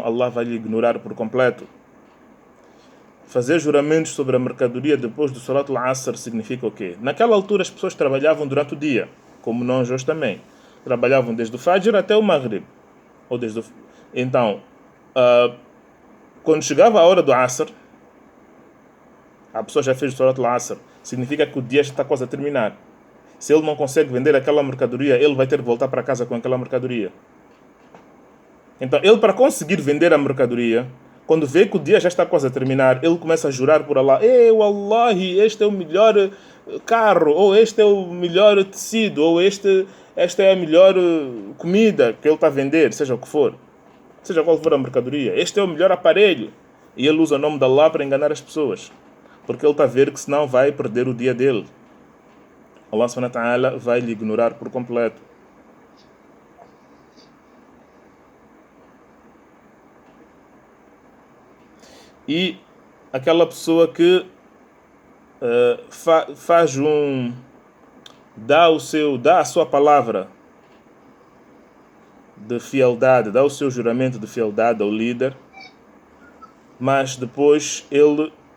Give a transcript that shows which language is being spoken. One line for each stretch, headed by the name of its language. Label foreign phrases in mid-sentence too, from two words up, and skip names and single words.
Portuguese: Allah vai lhe ignorar por completo. Fazer juramentos sobre a mercadoria depois do
Arabic: صلاة العصر
Portuguese: significa o quê? Naquela altura as pessoas trabalhavam durante o dia, como nós hoje também. Trabalhavam desde o Fajr até o Maghrib. Então, quando chegava a hora do Asr, a pessoa já fez o
Arabic: صلاة العصر,
Portuguese: significa que o dia já está quase a terminar. Se ele não consegue vender aquela mercadoria, ele vai ter que voltar para casa com aquela mercadoria. Então, ele, para conseguir vender a mercadoria, quando vê que o dia já está quase a terminar, ele começa a jurar por Allah: wallahi, este é o melhor carro, ou este é o melhor tecido, ou esta é a melhor comida que ele está a vender, seja o que for. Seja qual for a mercadoria. Este é o melhor aparelho. E ele usa o nome de Allah para enganar as pessoas. Porque ele está a ver que senão vai perder o dia dele. Allah
Arabic: سبحانه وتعالى
Portuguese: vai lhe ignorar por completo. E aquela pessoa que dá a sua palavra de fialdade, dá o seu juramento de fialdade ao líder, mas depois ele